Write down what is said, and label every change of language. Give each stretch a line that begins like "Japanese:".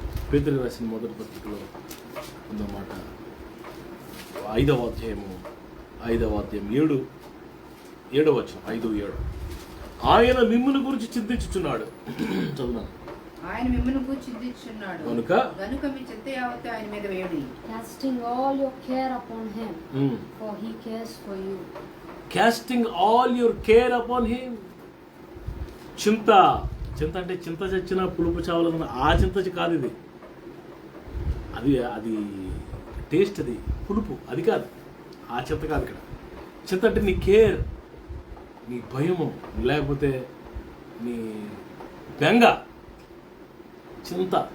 Telugu: పేతురు రాసిన మొదటి పత్రికలో ఉన్నమాట 5వ అధ్యాయము 5వ అధ్యాయం 7వ వచనం 5:7. ఆయన మిమ్మును గురించి చింతించుచున్నాడు. చదువున్నాను. ఆయన మిమ్మును గూర్చి చింతించుచున్నాడు గనుక మీ చింత యావత్తు ఆయన మీద వేయుడి.
English: Casting all your care upon him, for he cares for you. Casting all your care upon him.
Telugu: చింత అంటే చింత చచ్చిన పులుపు చావాలన్న ఆ చింత కాదు ఇది. అది టేస్ట్, అది పులుపు, అది కాదు. ఆ చింత కాదు ఇక్కడ. చింత అంటే నీ కేర్, నీ భయము, లేకపోతే నీ బెంగ, చింత.